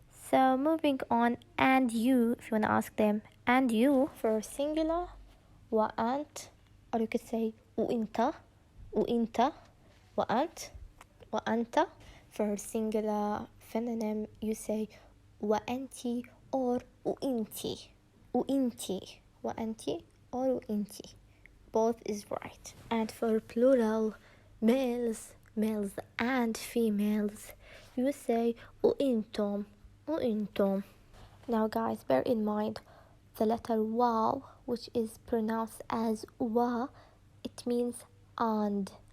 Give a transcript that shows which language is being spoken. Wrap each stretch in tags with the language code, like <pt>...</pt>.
<en>So moving on, and you, if you want to ask them and you for singular, وأنت, or you could say وإنت.</en> <ar>وإنت. وأنت. وأنت.</ar> <en>For singular feminine, you say وأنتي or وإنتي.</en> <ar>وإنتي. وأنتي or وإنتي.</ar> <en>Both is right. And for plural, males and females, you say وإنتم.</en> <ar>وإنتم.</ar> <en>Now guys, bear in mind the letter waw, which is pronounced as wa, it means and.</en>